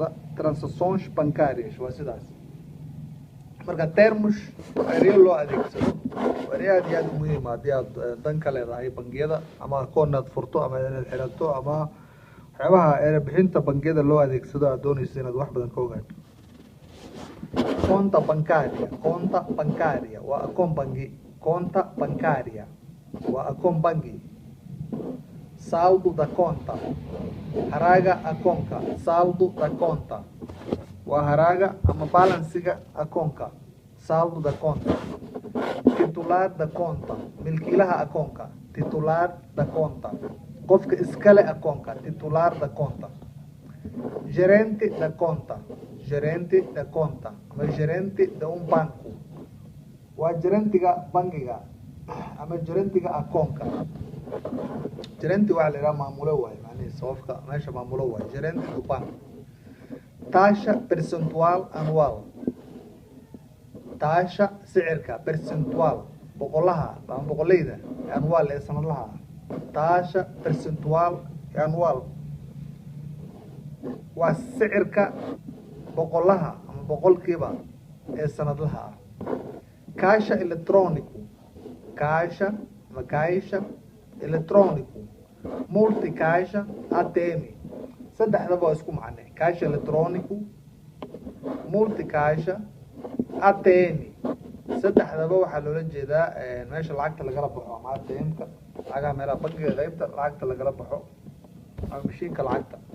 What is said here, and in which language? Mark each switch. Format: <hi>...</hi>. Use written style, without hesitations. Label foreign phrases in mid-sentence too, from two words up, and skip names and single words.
<pt>Transações bancárias</pt> <so>waa sidaas. marka termos erayo loo adeegsado erayo aad iyo aad u muhiim ah haddii aad dan ka leedahay bangiyada ama akoon aad furto ama inaad xirato ama waxyaabaha erebixinta bangiyada loo adeegsado aad doonayso inaad wax badan ka ogaato.</so> <pt>Conta bancaria</pt> <so>waa akoon bangi.</so> <pt>Conta bancaria</pt> <so>waa akoon bangi.</so> <pt>Saldo da conta</pt> <so>haraga akoonka.</so> <pt>Saldo da conta</pt> <so>waa haraga ama balansiga akoonka.</so> <pt>Saldo da conta. Titular da conta</pt> <so>milkiilaha akoonka.</so> <pt>Titular da conta</pt> <so>qofka iskale akoonka.</so> <pt>Titular da conta. Gerente da conta. Gerente da conta</pt> <so>ama</so> <pt>gerente de um banco</pt> <so>waa gerentiga bangiga ama gerentiga akoonka. Gerente waxaa la yidhaha maamulo waaye, macnihiisa qofka meesha maamulo waaye.</so> <pt>Gerente do banco. Taxa percentual anual.</pt> <so>Taxa sicirka percentual boqolaha ama boqoleyda anual ee sanadlaha ah.</so> <pt>Taxa percentual anual</pt> <so>waa sicirka boqolaha ama boqolkiiba ee sanadlaha ah.</so> <pt>Caixa eletrônico. Caixa ama caixa eletrônico. Multicaixa ATM.</pt> <so>saddexdaba waa isku macne.</so> <pt>Caixa eletrônico, multicaixa, ATM.</pt> <so>saddexdaba waxaa loola jeedaa meesha lacagta lagala baxo ama ATM-ka, lacagaha meelaha bangiga qaybta lacagta lagala baxo ama mashiinka lacagta.</so>